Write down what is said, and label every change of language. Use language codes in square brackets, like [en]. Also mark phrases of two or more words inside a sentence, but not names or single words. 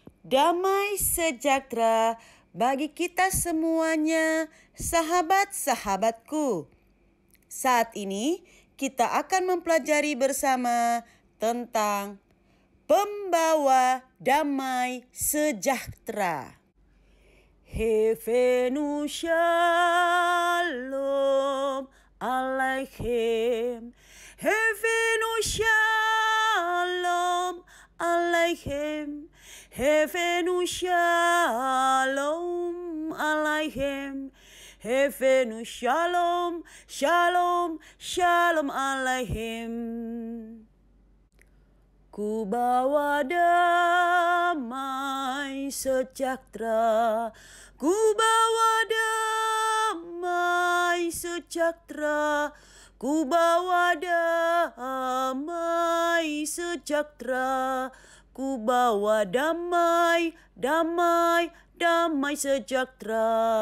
[id] Damai sejahtera bagi kita semuanya, sahabat-sahabatku. Saat ini kita akan mempelajari bersama tentang pembawa damai sejahtera. [he] הבאנו שלום עליכם. הבאנו שלום עליכם. הבאנו שלום עליכם. הבאנו שלום שלום שלום עליכם. [id] Ku bawa damai sejahtera, ku bawa damai sejahtera, ku bawa damai sejahtera, ku bawa damai, damai, damai sejahtera.